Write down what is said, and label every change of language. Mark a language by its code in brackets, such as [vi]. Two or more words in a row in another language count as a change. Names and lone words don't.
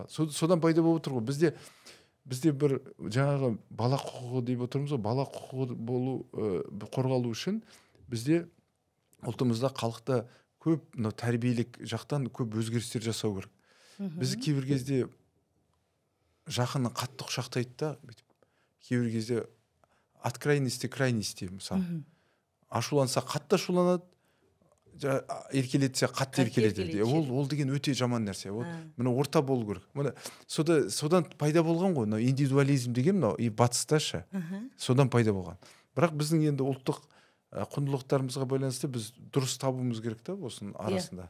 [kk] Содан пайда болып отыр ғой. Бізде бір жаңағы бала құқығы деп отырмыз ғой, бала құқығы болу қорғалу үшін бізде ұлтымызда, халықта көп тәрбиелік жақтан көп өзгерістер жасау керек. Біз кейбір кезде жақынын қатты құшақтайды да, кейбір кезде [ru] от крайности к крайности, [kk] мысалы. Ашуланса қатты ашуланады, еркелетсе қатты еркелетеді. Ол деген өте жаман нәрсе. Мына орта болу керек. Мына содан пайда болған ғой, мына индивидуализм деген, мынау батысташы. Содан пайда болған. Бірақ біздің енді ұлттық құндылықтарымызға байланысты біз дұрыс табуымыз керек та осының арасында.